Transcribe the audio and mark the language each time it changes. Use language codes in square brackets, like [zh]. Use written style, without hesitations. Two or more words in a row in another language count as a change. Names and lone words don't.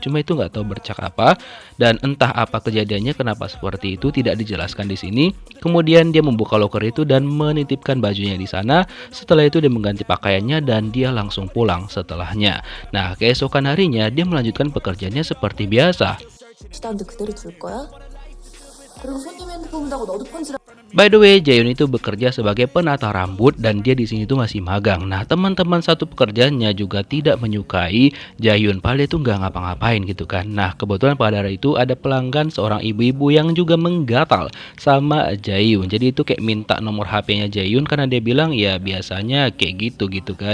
[id] Cuma itu nggak tahu bercak apa, dan entah apa kejadiannya kenapa seperti itu tidak dijelaskan di sini. Kemudian dia membuka loker itu dan menitipkan bajunya di sana. Setelah itu dia mengganti pakaiannya dan dia langsung pulang setelahnya. Nah, keesokan harinya dia melanjutkan pekerjaannya seperti biasa. [ko] 시다한테 그대로 둘 거야? 그리고 손님 핸드폰 본다고 너도 편지를. [en] By the way, [id] Jaeyoon itu bekerja sebagai penata rambut dan dia di sini tuh masih magang. Nah, teman-teman satu pekerjaannya juga tidak menyukai Jaeyoon, padahal dia tuh nggak ngapa-ngapain gitu kan. Nah, kebetulan pada hari itu ada pelanggan seorang ibu-ibu yang juga menggatal sama Jaeyoon. Jadi itu kayak minta nomor HP-nya Jaeyoon karena dia bilang ya biasanya kayak gitu kan.